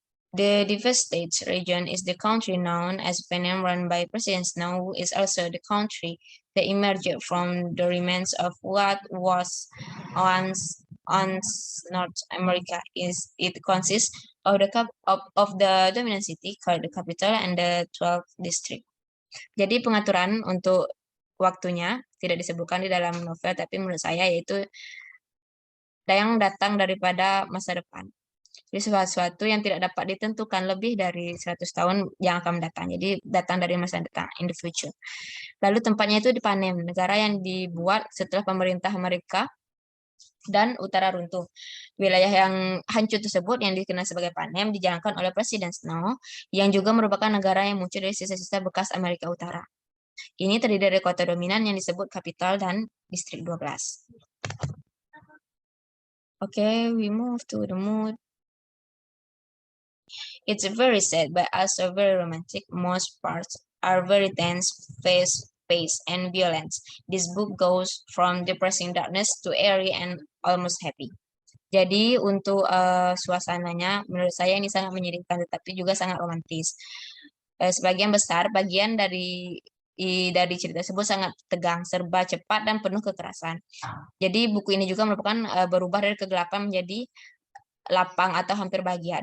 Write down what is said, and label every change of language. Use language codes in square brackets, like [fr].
[en] The devastated region is the country known as Panem, run by President Snow, who is also the country that emerged from the remains of what was once North America. It consists of the dominant city called the capital and the 12 district. [id] Jadi pengaturan untuk waktunya tidak disebutkan di dalam novel, tapi menurut saya yaitu yang datang daripada masa depan. Jadi sesuatu yang tidak dapat ditentukan lebih dari 100 tahun yang akan datang. Jadi datang dari masa depan, [en] in the future. [id] Lalu tempatnya itu di Panem, negara yang dibuat setelah pemerintah Amerika dan utara runtuh. Wilayah yang hancur tersebut yang dikenal sebagai Panem dijalankan oleh Presiden Snow yang juga merupakan negara yang muncul dari sisa-sisa bekas Amerika Utara. Ini terdiri dari kota dominan yang disebut kapital dan distrik 12. [en] Okay, we move to the mood. It's very sad, but also very romantic. Most parts are very tense, fast-paced, and violent. This book goes from depressing darkness to airy and almost happy. [id] Jadi untuk suasananya, menurut saya ini sangat menyedihkan, tetapi juga sangat romantis. Sebagian besar bagian dari cerita tersebut sangat tegang, serba cepat, dan penuh kekerasan. Jadi buku ini juga merupakan berubah dari kegelapan menjadi lapang atau hampir bahagia.